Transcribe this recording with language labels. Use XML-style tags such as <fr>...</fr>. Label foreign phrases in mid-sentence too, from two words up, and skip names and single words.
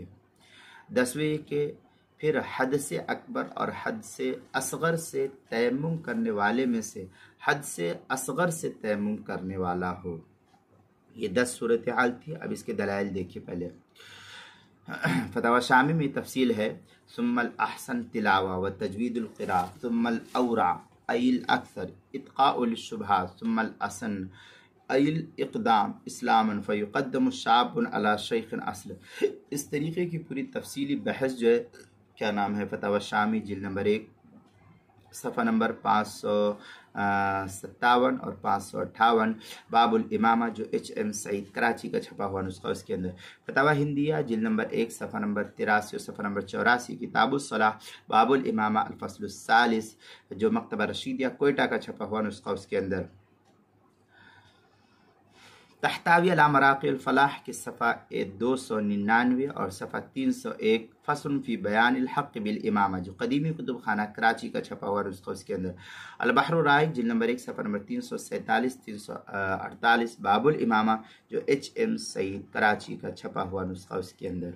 <ur>10ویں کہ پھر حد سے اکبر اور حد سے اصغر سے تیمم کرنے والے میں سے حد سے اصغر سے تیمم کرنے والا ہو۔ یہ 10 صورتحال تھی۔ اب اس کے دلائل دیکھیے۔ پہلے فتاوی شامی میں تفصیل ہے،</ur> <ar>ثم الاحسن تلاوہ و تجوید القراء ثم الاورع ای الاکثر اتقاء للشبہات ثم الاسن ای الاقدام اسلاما فیقدم الشاب علی شیخ اصل۔</ar> <ur>اس طریقے کی پوری تفصیلی بحث جو ہے کیا نام ہے فتاوی شامی جلد نمبر 1 صفحہ نمبر 557 اور 558، باب الامامہ جو HM سعید کراچی کا چھپا ہوا نسخہ، اس کے اندر فتاوی ہندیہ جلد نمبر 1 صفحہ نمبر 83 اور صفحہ نمبر 84، کتاب الصلاح باب الامامہ الفصل الثالث جو مکتبہ رشیدیہ کوئٹہ کا چھپا ہوا نسخہ، اس کے اندر تحتاوی علی مراقی الفلاح کے صفحہ 299 اور صفحہ 301، فصل فی بیان الحق بالامامہ جو قدیمی کتب خانہ کراچی کا چھپا ہوا نسخہ، اس کے اندر البحر الرائق جلد نمبر 1 صفحہ نمبر 347 348، باب الامامہ جو HM سعید کراچی کا چھپا ہوا نسخہ، اس کے اندر۔</ur>